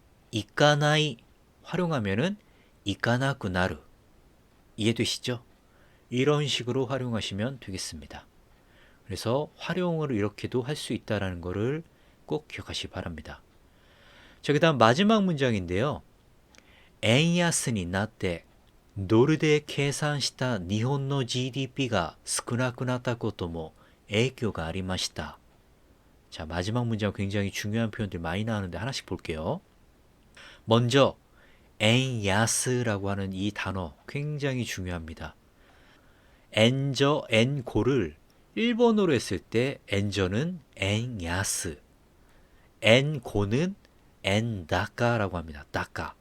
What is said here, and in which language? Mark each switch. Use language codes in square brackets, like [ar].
[ko] 이까나이 활용하면은 이까나쿠 나루. 이해되시죠? 이런 식으로 활용하시면 되겠습니다. 그래서 활용을 이렇게도 할 수 있다는 것을 꼭 기억하시기 바랍니다. 자, 그 다음 마지막 문장인데요. [ja] 円安になってドルで計算した日本の GDPが少なくなったことも影響がありました. [ko] 자, 마지막 문장 굉장히 중요한 표현들 많이 나오는데 하나씩 볼게요. 먼저 엔야스라고 하는 이 단어 굉장히 중요합니다. 엔저, 엔고를 일본어로 했을 때 엔저는 엔야스, 엔고는 엔다카라고 합니다. 다카.